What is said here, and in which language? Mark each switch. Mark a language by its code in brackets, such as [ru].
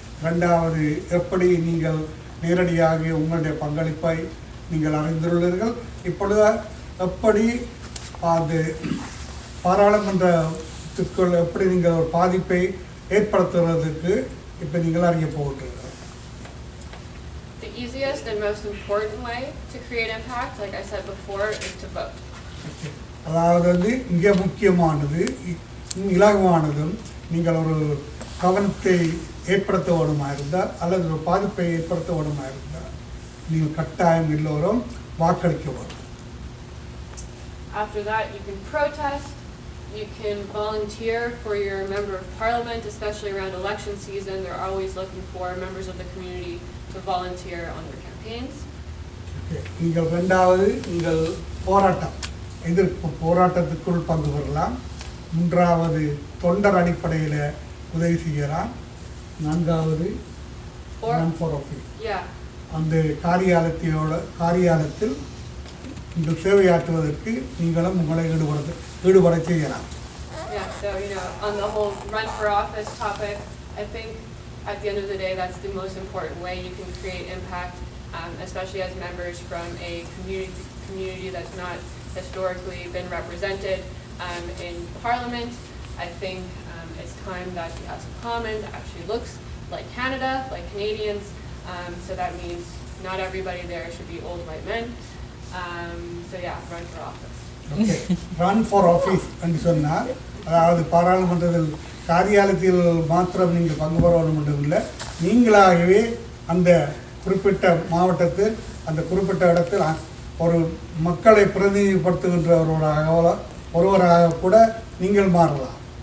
[ta] இரண்டாவது, எப்படி நீங்கள் நேரடியாக உங்களுடைய பங்களிப்பை நீங்கள் அறிந்துள்ளீர்கள். இப்பொழுது எப்படி அது பாராளுமன்றத்திற்குள் எப்படி நீங்கள் ஒரு பாதிப்பை ஏற்படுத்துவதற்கு இப்போ நீங்கள் அறிய போகிறீர்கள். [en] The easiest and most important way to create impact, like I said before, is to vote. [ta] அதாவது இங்கே முக்கியமானது இலகுவானதும் நீங்கள் ஒரு கவனத்தை ஏற்படுத்த வேண்டுமா இருந்தால் அல்லது ஒரு பாதிப்பை ஏற்படுத்த வேண்டுமா இருந்தால் நீங்கள் கட்டாயம் எல்லோரும் வாக்களிக்க வேண்டும். [en] After that, you can protest, you can volunteer for your member of parliament, especially around election season. They're always looking for members of the community to volunteer on their campaigns. [ta] நீங்கள் இரண்டாவது நீங்கள் போராட்டம் எதிர்ப்பு போராட்டத்துக்குள் பங்கு பெறலாம். மூன்றாவது தொண்டர் அடிப்படையில் உதவி செய்யலாம். நான்காவது [en] Run for office. Yeah. [ta] அந்த காரியாலயத்தில் நீங்கள் சேவையாற்றுவதற்கு நீங்களும் உங்களை ஈடுபட செய்யலாம். [en] Yeah, so, on the whole run for office topic, I think at the end of the day, that's the most important way you can create impact, especially as members from a community that's not historically been represented in Parliament. I think it's time that the House of Commons actually looks like Canada, like Canadians. So that means not everybody there should be old white men. So yeah, run for office. Okay. Run for office [ta] என்று சொன்னால் அதாவது பாராளுமன்றத்தில் காரியாலயத்தில் மாத்திரம் நீங்கள் பங்கு பெற வேண்டும் இல்லை, நீங்களாகவே அந்த குறிப்பிட்ட மாவட்டத்தில் அந்த குறிப்பிட்ட இடத்தில் ஒரு மக்களை பிரதிநிதிப்படுத்துகின்ற ஒருவராக கூட நீங்கள் மாறலாம்.